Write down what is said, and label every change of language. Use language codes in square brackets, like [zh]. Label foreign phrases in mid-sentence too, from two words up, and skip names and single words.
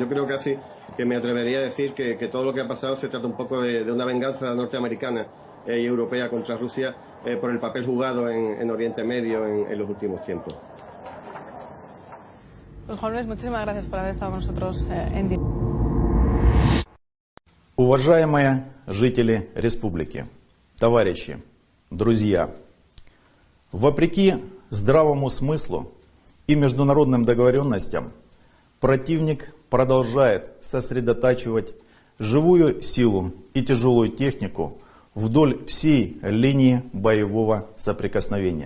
[es] Yo creo casi que me atrevería a decir que todo lo que ha pasado se trata un poco de una venganza norteamericana y europea contra Rusia por el papel jugado en Oriente Medio en los últimos tiempos. Pues Juan Luis, muchísimas gracias por haber estado con nosotros en directo. [ru] Уважаемые жители республики, товарищи, друзья, вопреки здравому смыслу и международным договоренностям, противник продолжает сосредотачивать живую силу и тяжелую технику вдоль всей линии боевого соприкосновения.